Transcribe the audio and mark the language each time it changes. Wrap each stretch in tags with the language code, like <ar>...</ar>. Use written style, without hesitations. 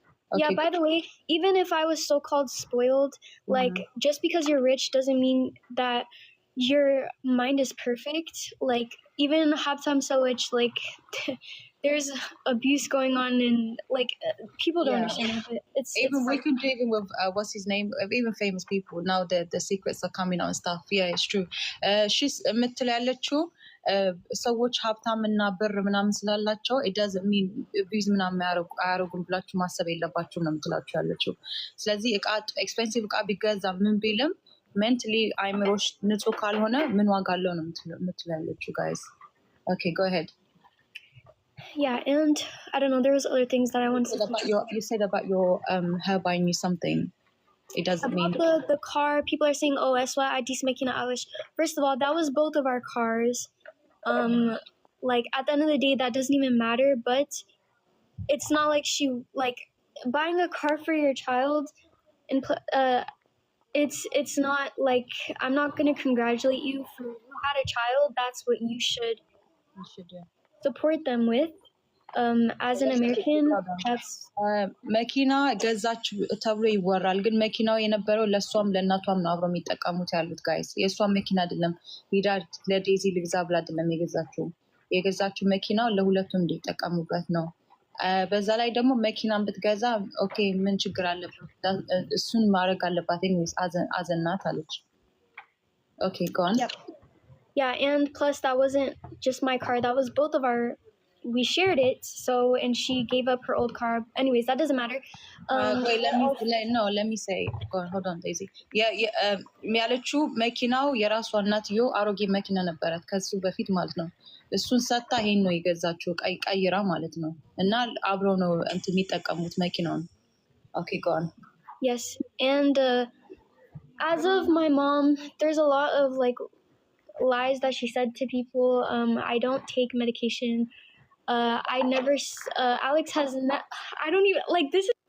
<en>Yeah, by the way, even if I was so called spoiled, like just because you're rich doesn't mean that your mind is perfect. Like even Haptam Sawich, like there's abuse going on and like people don't understand it. It's we can do even with what's his name, even famous people now the secrets are coming out and stuff. Yeah, it's true.</en> <am>She's ምትላለችው ሰዎች ሀብታም እና ብር ምናምን ስላላቸው</am> <en>it doesn't mean abuse</en> <am>ምናምን አያረጉም ብላችሁ ማሰብ የለባችሁም ነው የምትላችሁ ያለችው። ስለዚህ እቃ ኤክስፔንሲቭ እቃ ቢገዛ ምን ቢልም ሜንታሊ አይምሮሽ ንጹህ ካልሆነ ምን ዋጋ አለው ነው የምትላለችው።</am> <en>guys, okay, go ahead. Yeah, and I don't know, there was other things that I wanted to say. You said about your her buying you something. It doesn't mean the car. People are saying, oh, Eswa, I dis making Alish. First of all, that was both of our cars. Like at the end of the day, that doesn't even matter. But it's not like she like buying a car for your child, and it's not like I'm not gonna congratulate you for you had a child. That's what you should do. Support them with. As an American, that's</en> <am>መኪና ገዛች ተብሎ ይወራል፣ ግን መኪናው የነበረው ለሷም ለእናቷም ነው አብረው የሚጠቀሙት ያሉት ጋይስ። የሷም መኪና አይደለም ሂዳ ለዴዚ ልግዛ ብላ አይደለም የገዛችው መኪናው ለሁለቱም እንዲጠቀሙበት ነው። በዛ ላይ ደግሞ መኪናን ብትገዛ ኦኬ ምን ችግር አለበት? እሱን ማድረግ አለባት ወይስ አዘናት አለች።</am> <en>Okay, go on. Yep. Yeah, and plus that wasn't just my car, that was both of our we shared it. So, and she gave up her old car. Anyways, that doesn't matter. Wait, let me say, hold on, Daisy.</en> <am>ያለችው መኪናው የራሷ እናትዮ አሮጌ መኪና ነበራት ከሱ በፊት ማለት ነው። እሱን ሰታ ይሄን ነው የገዛችው ቀይራ ማለት ነው። እና አብረው ነው እንትን የሚጠቀሙት መኪናውን።</am> <en>Okay, go on. Yes, and as of my mom, there's a lot of like lies that she said to people. I don't take medication. I never. Alex has. I don't even like this.</en>